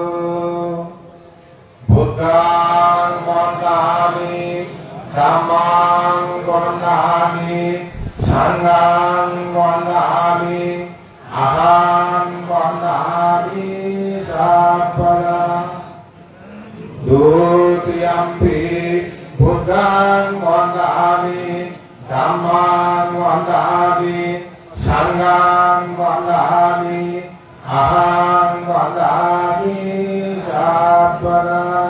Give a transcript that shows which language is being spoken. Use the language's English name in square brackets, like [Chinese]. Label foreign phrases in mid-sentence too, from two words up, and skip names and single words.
[Pali] বুদ্ধাং বন্দামি ধম্মাং বন্দামি সংঘাং বন্দামি আহাং বন্দামি সর্বদা। Dutiyampi Buddhang Vandami Dhammang Vandami Sanghang Vandami Ahang Vandami Sabbara.